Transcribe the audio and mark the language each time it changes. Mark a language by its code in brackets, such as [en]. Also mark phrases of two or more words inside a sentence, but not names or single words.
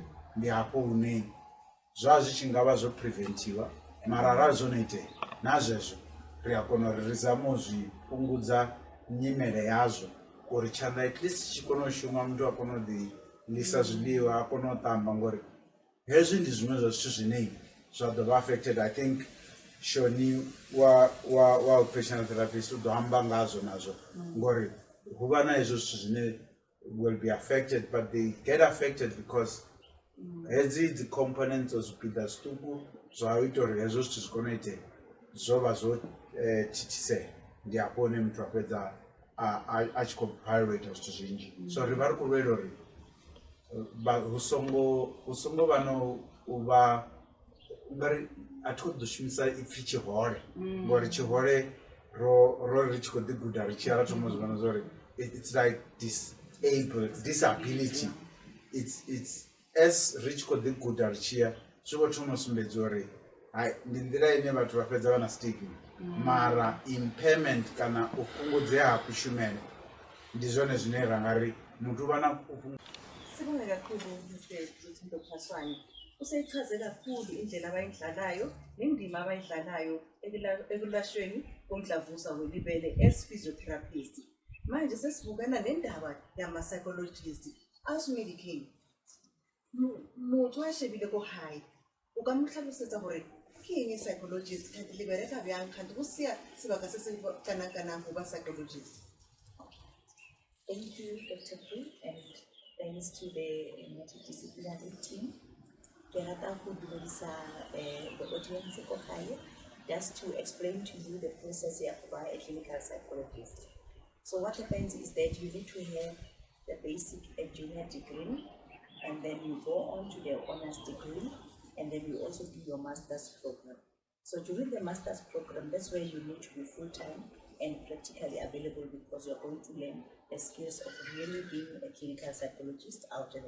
[ve] Ndi hafho hune zwa zwi tshi nga vha zwo preventiwa mara arali zwo no itea na zwezwo ri a kona uri ri zame u zwi fhungudza nyimele yazwo uri tshanḓa [en] at least [ve] tshi kona u shuma muthu a kona u ḓi ḽisa zwiḽiwa a kona u ṱamba ngori hezwi ndi zwiṅwe zwa zwithu zwine zwa ḓo vha affected. [en] I think [ve] Shoni wa [en] occupational therapist [ve] u ḓo amba ngazwo nazwo ngori hu vha na hezwo zwithu zwine [en] will be affected but they get affected because [ve] hedzi dzi components o zwipiḓa zwiṱuku zwa ita uri hezwo zwithu zwi kone u itea zwo vha zwo thithisea. Ndi hafho hune muthu a fhedza a tshi khou balelwa ita zwithu zwinzhi. So ri vha ri khou lwela uri hu songo vha no u vha ngari a thi khou ḓo shumisa ipfhi tshihole ngori tshihole ro ri tshi khou ḓi guda ri tshi ya ra thoma zwi vhona zwa uri [en] it's like disability it's as [ve] ri tshi khou ḓi guda ri tshi ya zwi vho thoma u sumbedza uri ndi nḓila ine vhathu vha fhedza vha na stigma mara impairment kana u fhungudzea ha kushumele ndi zwone zwine ra nga ri muthu vha na [zu] Sibonge kakhulu Mr. Phaswane. Useyichaze kakhulu indlela abayidlalayo nendima abayidlalayo ekulashweni komdlavuza welibele [en] as physiotherapist. [zu] Manje sesibukana nendaba yama-psychologist as-medicine. [nso] Motho a shebile ko hae o ka motlhalosetsa gore ke eng psychologist kanti le bereka bjang kanti go sia sebaka se se kana-kana go ba psychologist. [en] Thank you, Dr. Pru, and thanks to the multidisciplinary team. [nso] Ke rata go dumedisa [en] the audience [nso] ko gae [en] just to explain to you the process of a clinical psychologist. So what happens is that you need to have the basic and junior degree, and then you go on to the honors degree, and then you also do your master's program. So during the master's program, that's where you need to be full-time and practically available, because you're going to learn the skills of really being a clinical psychologist out there.